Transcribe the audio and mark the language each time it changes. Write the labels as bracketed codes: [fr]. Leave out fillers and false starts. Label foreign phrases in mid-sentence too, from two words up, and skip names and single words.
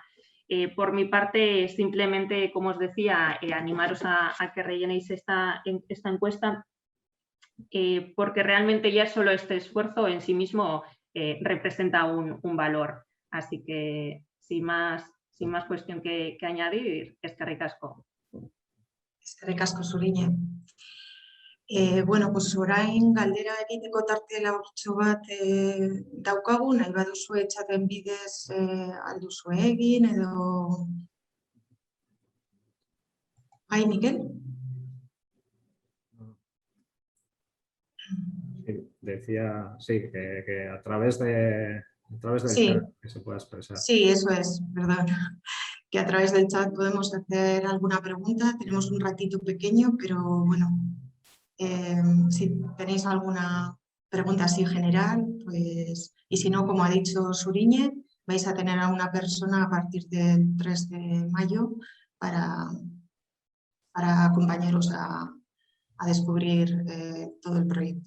[es] Por mi parte, simplemente, como os decía, animaros a que rellenéis esta encuesta, porque realmente ya solo este esfuerzo en sí mismo representa un valor. Así que, sin más cuestión que añadir, [eu] eskerrik asko. Eskerrik asko, Zuriñe. [es] Bueno, pues [eu] orain galdera egiteko tarte laburtxo bat daukagu, nahi baduzue txaten bidez alduzue egin edo... Bai, Miquel? [es] Sí, decía, sí, que a través del Sí. chat que se pueda expresar. Sí, eso es, perdón. Que a través del chat podemos hacer alguna pregunta. Tenemos un ratito pequeño, pero bueno, si tenéis alguna pregunta así general, pues, y si no, como ha dicho Zuriñe, vais a tener a una persona a partir del 3 de mayo para acompañaros a descubrir todo el proyecto.